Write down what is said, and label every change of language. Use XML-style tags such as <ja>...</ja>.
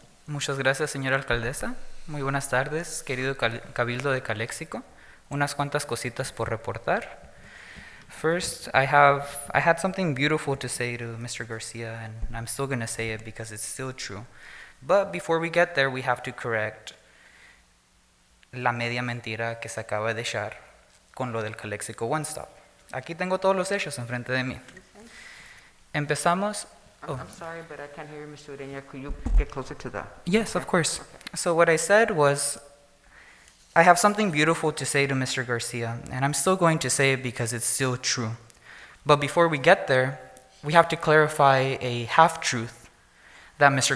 <es>Muchas gracias, señora alcaldesa. Muy buenas tardes, querido Cabildo de Calexico. Unas cuantas cositas por reportar.</es> <en>First, I had something beautiful to say to Mr. Garcia, and I'm still going to say it because it's still true. But before we get there, we have to correct</en> <es>la media mentira que se acaba de echar con lo del Calexico One Stop. Aquí tengo todos los hechos enfrente de mí. Empezamos.</es> <en>I'm sorry, but I can't hear you, Mr. Ureña. Could you get closer to the... Yes, of course. Okay. So what I said was, I have something beautiful to say to Mr. Garcia, and I'm still going to say it because it's still true. But before we get there, we have to clarify a half-truth that Mr.</en>